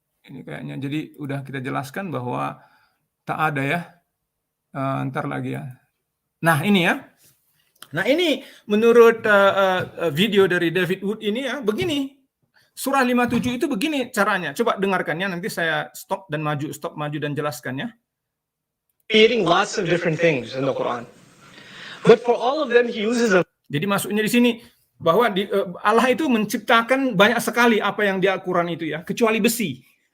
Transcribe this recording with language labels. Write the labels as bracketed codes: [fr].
[id] Ini kayaknya, jadi udah kita jelaskan bahwa tak ada ya. Ntar lagi ya. Nah ini ya. Nah ini menurut video dari David Wood ini ya, begini. Surah 57 itu begini caranya. Coba dengarkannya, nanti saya stop maju dan jelaskannya. [en] Creating lots of different things in the Quran. But for all of them he uses a... [id] Jadi maksudnya di sini bahwa Allah itu menciptakan banyak sekali apa yang di Al-Quran itu ya, kecuali besi.